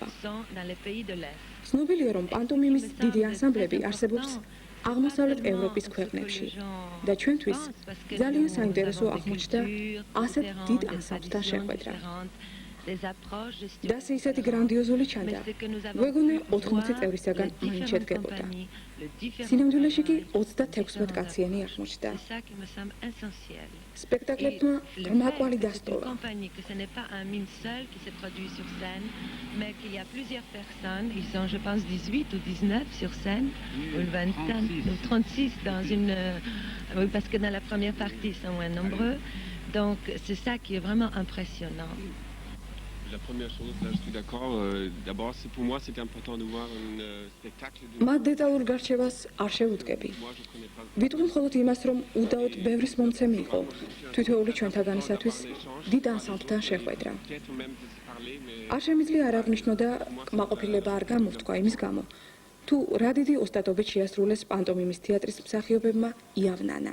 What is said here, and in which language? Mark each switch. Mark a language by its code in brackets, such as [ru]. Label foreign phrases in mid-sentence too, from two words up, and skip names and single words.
[ka] ცნობილია, რომ პანტომიმის დიდი ანსამბლები არსებობს აღმოსავლეთ ევროპის ქვეყნებში და ჩვენთვის ძალიან საინტერესო აღმოჩნდა ასეთ დიდ ანსამბლთან შეხვედრა. და ისეთი გრანდიოზული ჩანდა. ვეგონე 80 წევრისაგან მაინც შედგებოდა. სინამდვილეში კი 36 კაციანი აღმოჩნდა. სპექტაკლებმა ღრმაკვალი დასტოვა. [fr] Mais qu'il y a plusieurs personnes, ils sont je pense 18 ou 19 sur scène, ou 25, ou 36 dans une... oui, parce que dans la première partie, ils sont moins nombreux. Donc c'est ça qui est vraiment impressionnant. La première chose, là je suis d'accord, d'abord pour moi c'était important de voir un spectacle de... [ka] მათ დეტალურ გარჩევას არ შევუდგები. ვიტყვი მხოლოდ იმას, რომ უდაოდ ბევრის მომცემი იყო თითოეული ჩვენთაგანისათვის დიდ ანსამბლთან შეხვედრა. არ შემიძლია არ აღნიშნო და კმაყოფილება არ გამოვთქვა იმის გამო, თუ რა დიდი ოსტატობით შეასრულეს პანტომიმის თეატრის მსახიობებმა იავნანა.